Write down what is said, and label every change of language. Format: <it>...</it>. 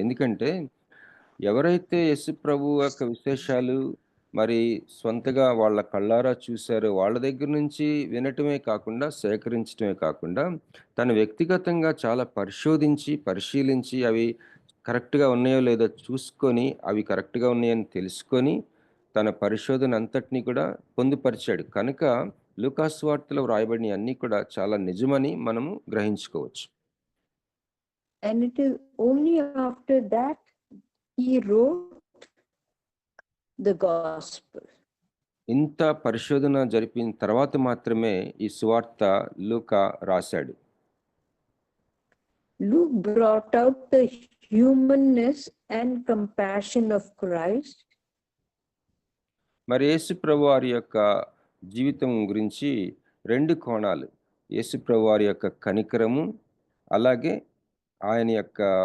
<te>ఎందుకంటే ఎవరైతే యేసు ప్రభు యొక్క విశేషాలు మరి స్వంతగా వాళ్ళ కళ్ళారా చూశారో వాళ్ళ దగ్గర నుంచి వినటమే కాకుండా సేకరించటమే కాకుండా తను వ్యక్తిగతంగా చాలా పరిశీలించి అవి కరెక్ట్గా ఉన్నాయో లేదో చూసుకొని అవి కరెక్ట్గా ఉన్నాయని తెలుసుకొని తన పరిశోధన అంతటినీ కూడా పొందుపరిచాడు. కనుక లూకా సువార్తలో వ్రాయబడిన అన్నీ కూడా చాలా నిజమని మనము గ్రహించుకోవచ్చు.</te> <en>And it is only after that he wrote the gospel.</en> <te>ఇంత పరిశోధన జరిపిన తర్వాత మాత్రమే ఈ సువార్త లూకా రాశాడు.</te> <en>Luke brought out the humanness and compassion of Christ.</en> <te>మరి యేసు ప్రభు వారి యొక్క జీవితం గురించి 2 కోణాలు, యేసు ప్రభు వారి యొక్క కనికరము, అలాగే ఆయన యొక్క</te>